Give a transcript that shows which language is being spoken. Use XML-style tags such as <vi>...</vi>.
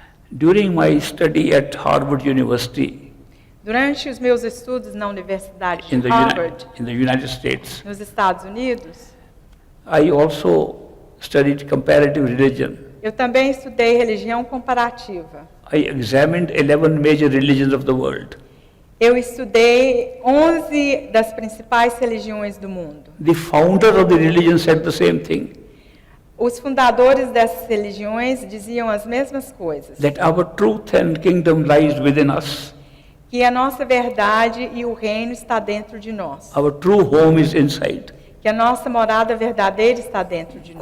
<en>During my study at Harvard University,</en> <pt>durante os meus estudos na Universidade de Harvard,</pt> <en>in the United States,</en> <pt>nos Estados Unidos,</pt> <en>I also studied comparative religion.</en> <pt>Eu também estudei religião comparativa.</pt> <en>I examined 11 major religions of the world.</en> <pt>Eu estudei 11 das principais religiões do mundo.</pt> <en>The founder of the religion said the same thing.</en> <pt>Os fundadores dessas religiões diziam as mesmas coisas.</pt> <en>That our truth and kingdom lies within us.</en> <pt>Que a nossa verdade e o reino está dentro de nós.</pt> <en>Our true home is inside.</en> <pt>Que a nossa morada verdadeira está dentro de nós.</pt>